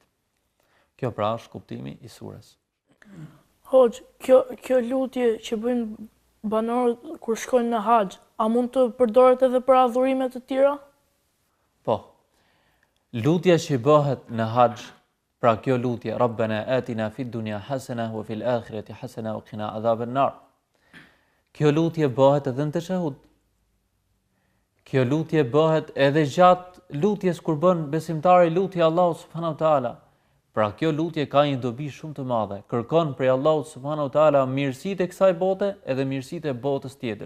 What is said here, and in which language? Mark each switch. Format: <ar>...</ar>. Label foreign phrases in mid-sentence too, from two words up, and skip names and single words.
<sq>Kjo pra është kuptimi i surës. Hoxh, kjo lutje që bëjnë banorët kur shkojnë në haxh, a mund të përdoret edhe për adhurime të tjera? Po. Lutja që bëhet në haxh, pra kjo lutje,</sq> <ar>ربنا آتنا في الدنيا حسنة وفي الآخرة حسنة وقنا عذاب النار.</ar> <sq>Kjo lutje bëhet edhe në teshahud. Kjo lutje bëhet edhe gjatë lutjes kur bën besimtari lutje Allahu</sq> <ar>سبحانه وتعالى.</ar> <sq>Pra kjo lutje ka një dobi shumë të madhe. Kërkon prej Allahut</sq> <ar>سبحانه وتعالى</ar> <sq>mirësitë e kësaj bote edhe mirësitë e botës tjetër.</sq>